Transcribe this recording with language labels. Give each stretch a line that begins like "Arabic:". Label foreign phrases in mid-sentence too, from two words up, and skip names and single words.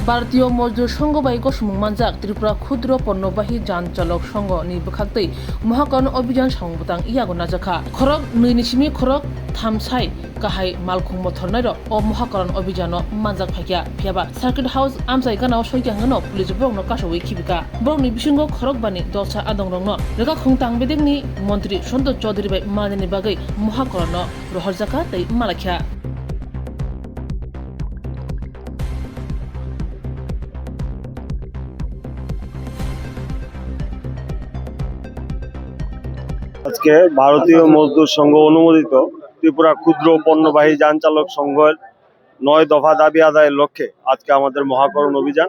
Kok Borok: भारतीय मजदूर संघ bai गसुमुं मानजाक त्रिपुरा क्षुद्र पण्यबाही जान चालक संघ नि बखाक्तै महाकरण अभियान सामबुतां इयागो नाजाखा खरक 2 नि सिमी खरक 3 साइ गाहाय मालखुं मथरनायरो अ महाकरण अभियान मानजाक फाइया फियाबा सार्किट हाउस आमसाइ गानाव सयगांगनो पुलिस ब्रंनो कासोवै खिबिका ब्रंनि बिसिंगो खरक बानि दलसा आदंरंनो रेगा खुंतां बेदेंनि मन्त्री सन्तोष चौधरी bai मानिनि बागै महाकरण रहरजाका तै मालाख्या
Bangla: আজকে ভারতীয় মজদুর সংঘ অনুমোদিত ত্রিপুরা ক্ষুদ্র পণ্যবাহী যান চালক সংঘের 9 দফা দাবি আদায়ের লক্ষ্যে আজকে আমাদের মহাকরণ অভিযান।